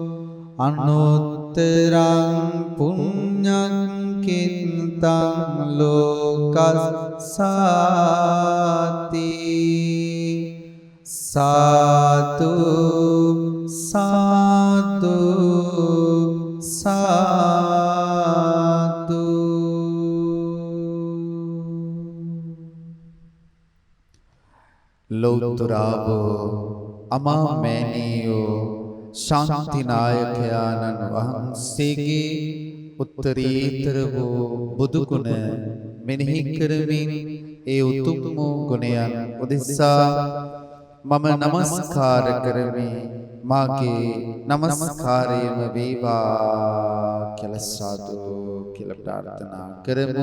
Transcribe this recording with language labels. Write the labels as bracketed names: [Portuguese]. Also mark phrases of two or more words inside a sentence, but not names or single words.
[Pali] අනුත්තරං පුඤ්ඤං කිත්තං ලෝකස්සාති සාතු සාතු සාතු ලෝතුරාබෝ [Sinhala] අමාමෑණියෝ ශාන්තිනායකයාණන් වහන්සේගේ උත්තරීතර වූ බුදු ගුණ මෙනෙහි කරමින් ඒ උතුම් වූ ගුණයන් උදෙසා මම නමස්කාර කරමි මාගේ නමස්කාරයම වේවා කියලා සාදු කියලා ප්‍රාර්ථනා කරමු.